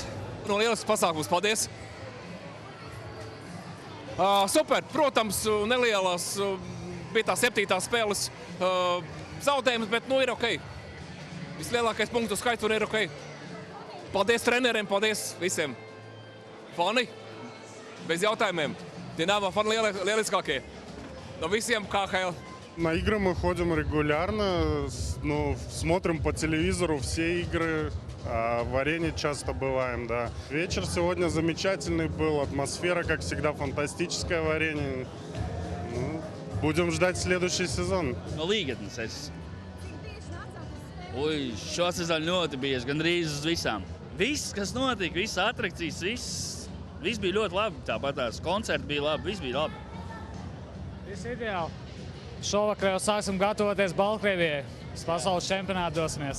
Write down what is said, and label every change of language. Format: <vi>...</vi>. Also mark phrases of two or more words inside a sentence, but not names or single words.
<lv>Lielisks pasākums, paldies! Super, protams, nelielas bija tā 7. spēles zaudējums, bet ir ok. Vislielākais punktu skaits un ir ok. Paldies treneriem, paldies visiem. Fani, без jautājumiem. Dināmo fani lieliskākie. No visiem KHL.</lv> <ru>На игры мы ходим регулярно, смотрим по телевизору все игры, в арене часто бываем, да. Вечер сегодня замечательный был, атмосфера, как всегда, фантастическая в арене. Будем ждать следующий сезон.</ru> <lv>No līgatnes es. Šo sezonu ļoti bieži, gandrīz uz visām. Viss, kas notika, visas atrakcijas, viss bija ļoti labi. Tāpat tās koncerti bija labi, viss bija labi. Viss ideāli. Šovakar jau sāksim gatavoties Baltkrievijai. Uz pasaules čempionātu dosimies.</lv>